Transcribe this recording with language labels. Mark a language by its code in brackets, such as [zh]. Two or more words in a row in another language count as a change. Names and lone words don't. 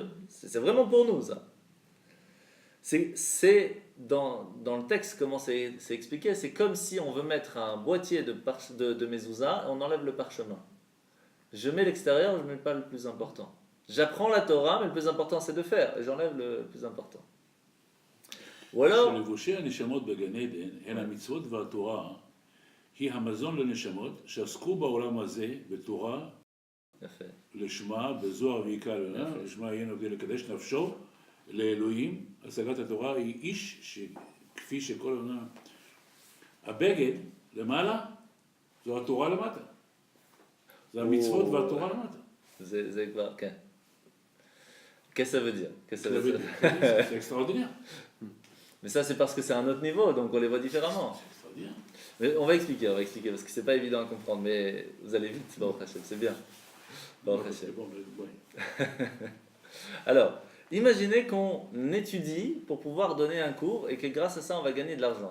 [fr] C'est vraiment pour nous, ça. C'est dans le texte, comment c'est expliqué, c'est comme si on veut mettre un boîtier de mezouza et on enlève le parchemin. Je mets l'extérieur, je ne mets pas le plus important. J'apprends la Torah, mais le plus important c'est de faire, et j'enlève le plus important. Ou alors... [he] שלבושי הנשמות בגן עדן הן המצוות והתורה, היא המזון לנשמות שעסקו בעולם הזה בתורה, לשמה, בזוהר ויקרא לשמה יהיה נוגע לקדש נפשו לאלוהים, השגת התורה היא איש כפי שכל עונה. הבגד למעלה זו התורה למטה. זה המצוות והתורה למטה. זה כבר, כן. [fr] Qu'est-ce que ça veut dire? C'est extraordinaire. Mais ça, c'est parce que c'est un autre niveau, donc on les voit différemment. Mais on va expliquer parce que c'est pas évident à comprendre, mais vous allez vite, [he] ברוך השם, [fr] c'est bien. [he] ברוך השם. [fr] Alors, imaginez qu'on étudie pour pouvoir donner un cours et que grâce à ça, on va gagner de l'argent.